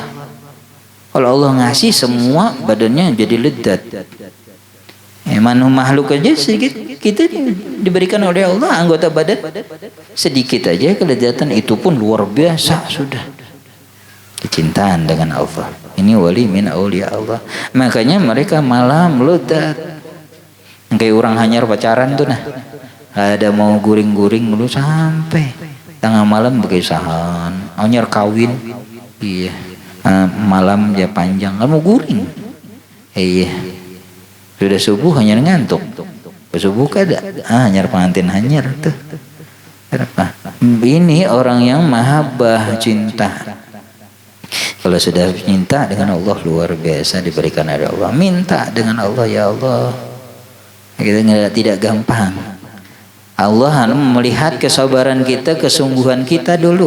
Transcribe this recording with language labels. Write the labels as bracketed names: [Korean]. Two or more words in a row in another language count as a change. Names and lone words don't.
[Banjar] Kalau Allah ngasih semua badannya jadi ledat. Makhluk aja sedikit kita diberikan oleh Allah anggota badan sedikit aja keledatan, itu pun luar biasa sudah. [Indonesian] Kecintaan dengan Allah. [Arabic] Ini wali min auliya Allah. [Banjar] Makanya mereka malah meledat. Kayak orang hanyar pacaran tuh nah. Ada mau guring-guring dulu sampai tengah malam berkisahan. Hanyar kawin. Iya. Malam ya panjang. Kamu guring. Iya. Sudah subuh hanyar ngantuk. Subuh kada. Hanyar pengantin hanyar tuh. Kenapa? Ini orang yang mahabbah cinta. [Indonesian] Kalau sudah minta dengan Allah luar biasa diberikan oleh Allah. Minta dengan Allah, ya Allah. Kita tidak gampang. Allah melihat kesabaran kita, kesungguhan kita dulu.